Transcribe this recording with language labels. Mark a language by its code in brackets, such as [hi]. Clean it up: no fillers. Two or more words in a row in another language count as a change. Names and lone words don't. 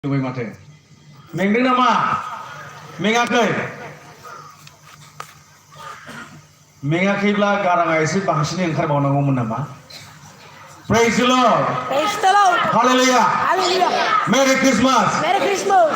[brx] माथो मेंदों नामा? मेङाखै? मेङाखैब्ला गाराङा एसे बांसिनै ओंखारबावनांगौमोन नामा? [en] Praise the Lord. Praise the Lord. Hallelujah. Hallelujah. Merry Christmas. Merry Christmas.